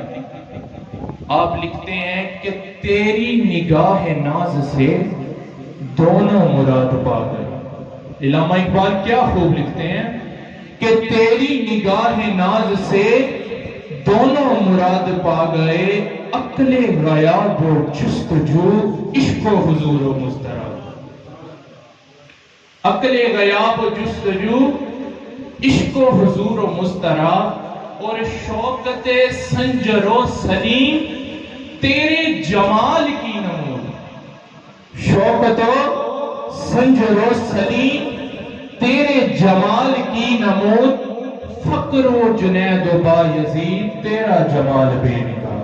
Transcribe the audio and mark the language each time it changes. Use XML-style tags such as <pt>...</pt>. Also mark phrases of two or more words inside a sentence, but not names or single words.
<ur>آپ لکھتے ہیں کہ تیری نگاہ ناز سے دونوں مراد پا گئے۔ علامہ اقبال کیا خوب لکھتے ہیں کہ تیری نگاہ ناز سے دونوں مراد پا گئے، عقل غیاب و جستجو، عشق و حضور و مضطرب۔ عقل غیاب و جستجو، عشق و حضور و مضطرب، اور شوکت سنجر و سلیم تیرے جمال کی نمود۔ شوکت و سنجر و سلیم تیرے جمال کی نمود، فقر و جنید و بایزید تیرا جمال بے نگاہ۔</ur>